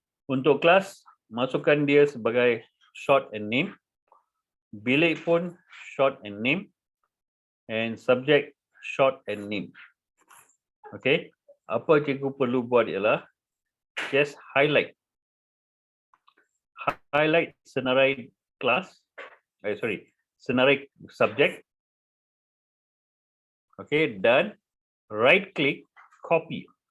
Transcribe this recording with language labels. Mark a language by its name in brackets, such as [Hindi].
[Malay] Untuk kelas, masukkan dia sebagai [English] short and name. [Malay] Bilik pun [English] short and name. And subject short and name. Okay. [Malay] Apa cikgu perlu buat ialah [English] just highlight. [Malay] Highlight senarai kelas. Senarai subject. [English] Okay. [Malay] Dan [English] right click copy.